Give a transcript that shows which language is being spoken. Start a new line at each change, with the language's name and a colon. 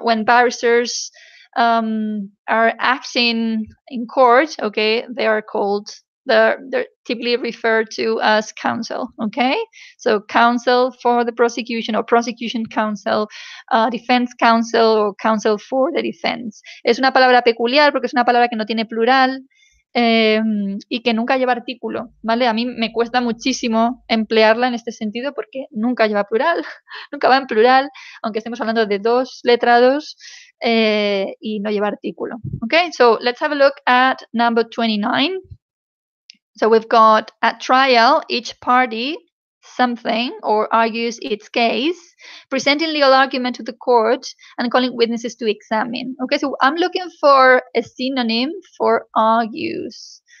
English: When barristers are acting in court, okay, they are called they're typically referred to as counsel, okay? So counsel for the prosecution or prosecution counsel, defense counsel or counsel for the defense.
Spanish: Es una palabra peculiar porque es una palabra que no tiene plural y que nunca lleva artículo, ¿vale? A mí me cuesta muchísimo emplearla en este sentido porque nunca lleva plural, nunca va en plural, aunque estemos hablando de dos letrados y no lleva artículo, okay?
English: So let's have a look at number 29. So we've got at trial, each party something or argues its case, presenting legal argument to the court and calling witnesses to examine. Okay, so I'm looking for a synonym for argues.